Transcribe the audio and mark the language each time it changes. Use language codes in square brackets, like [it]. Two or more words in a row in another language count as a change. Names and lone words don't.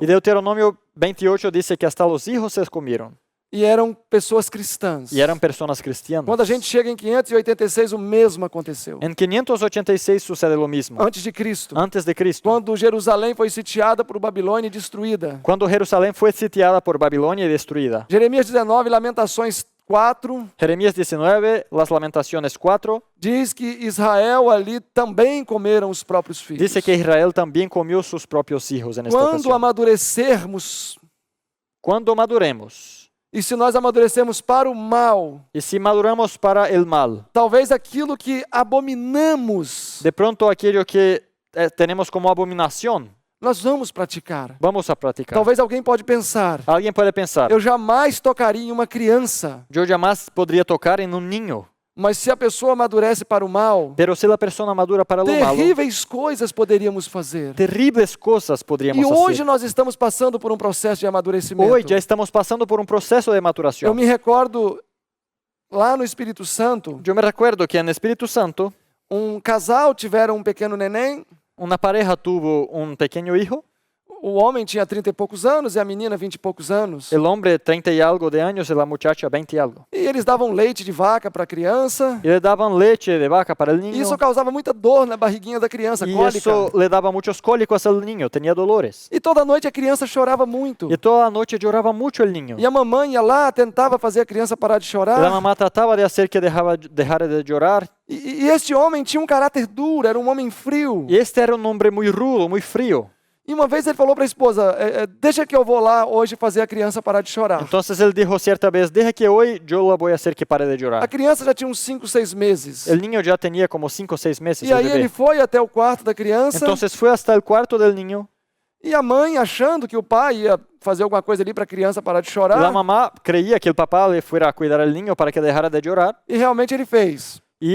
[es] Y Deuteronomio 28 dice que hasta los hijos se comieron. [pt] E eram pessoas cristãs. [es] Y eran personas cristianas. [pt] Quando a gente chega em 586, o mesmo aconteceu. [es] En 586 sucede lo mismo. [pt] Antes de Cristo. [es] Antes de Cristo. [pt] Quando Jerusalém foi sitiada por Babilônia e destruída. [es] Cuando Jerusalén fue sitiada por Babilonia y destruida. [pt] Jeremias 19, Lamentações 4. [es] Jeremías 19, las Lamentaciones 4. [pt] Diz que Israel ali também comeram os próprios filhos. [es] Dice que Israel también comió sus propios hijos en esta [pt] Quando [es] ocasión. [pt] amadurecermos, [es] Cuando maduremos, [pt] e se nós amadurecermos para o mal, [es] y si maduramos para el mal, [pt] talvez aquilo que abominamos, [es] de pronto aquello que tenemos como abominación, [pt] nós vamos praticar. [es] vamos a practicar. [pt] Talvez alguém pode pensar, [es] Alguien puede pensar, [pt] eu jamais tocaria em uma criança, [es] yo jamás podría tocar en un niño, [pt] mas se a pessoa amadurece para o mal, [es] pero si la persona madura para lo malo, [pt] terríveis coisas poderíamos fazer. [es] terribles cosas podríamos [pt] E hoje [es] hacer. [pt] nós estamos passando por um processo de amadurecimento. [es] Hoy ya estamos pasando por un proceso de [pt] Eu [es] maturación. [pt] me recordo, lá no Espírito Santo, [es] Yo me recuerdo que en Espíritu Santo, [pt] um casal tiveram um pequeno neném, [es] una pareja tuvo un pequeño hijo. [pt] o homem tinha 30 e poucos anos e a menina 20 e poucos anos. [es] El hombre 30 y algo de años y la muchacha 20 y algo. [pt] E eles davam leite de vaca para a criança. [es] Y le daban leche de vaca para el [pt] E [es] niño. [pt] isso causava muita dor na barriguinha da criança, [es] Y [pt] cólica. [es] eso le daba muchos cólicos al niño, tenía dolores. [pt] E toda noite a criança chorava muito. [es] Y toda la noche lloraba mucho el niño. [pt] E a mamãe ia lá, tentava fazer a criança parar de [es] Y la [pt] chorar. [es] mamá trataba de hacer que dejara de llorar. [pt] E este homem tinha um caráter duro, era um homem frio. [es] Y este era un hombre muy rudo, muy frío. [pt] E uma vez ele falou para a esposa, deixa que eu vou lá hoje fazer a criança parar de chorar. [es] Entonces él dijo cierta vez, deja que hoy yo la voy a hacer que pare de [pt] A [es] llorar. [pt] criança já tinha uns 5, 6 meses. [es] El niño ya tenía como 5 o 6 meses. [pt] E [es] el [pt] aí [es] bebé. [pt] ele foi até o quarto da criança. [es] Entonces fue hasta el cuarto del niño. [pt] E a mãe, achando que o pai ia fazer alguma coisa ali para a criança parar de chorar. [es] La mamá creía que el papá le fuera a cuidar al niño para que dejara de llorar. [pt] E realmente ele fez.